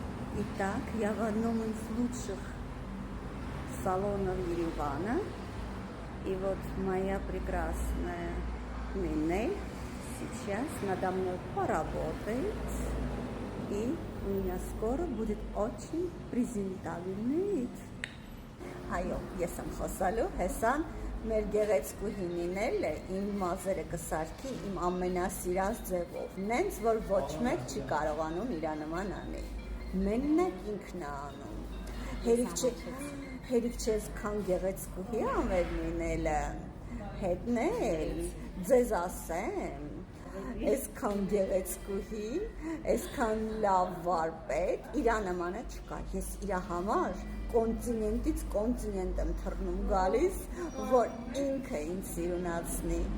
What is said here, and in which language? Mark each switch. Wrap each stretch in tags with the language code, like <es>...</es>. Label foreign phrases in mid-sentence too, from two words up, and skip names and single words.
<ru>Итак, я в одном из лучших салонов Еревана. И вот моя прекрасная Нинель сейчас надо мной поработает. И у меня скоро будет очень презентабельный вид.</ru> <hy>Այո, ես եմ խոսալու, հեսան մեր գեղեցկուհի Նինելը իմ մազերը կսարքի իմ ամենասիրած ձևով, նենց որ ոչ մեկ չի կարողանում իրա նման անել, մենակ ինքն է անում, հերիք չես քան գեղեցկուհի ա մեր Նինելը, հետնել, ձեզ ասեմ, այսքան գեղեցկուհի, այսքան լավ վարպետ, իրա նմանը չկա, ես իրա համար կոնտինենտից կոնտինենտ եմ թռնում գալիս, որ ինքը ինձ սիրունացնի։</hy>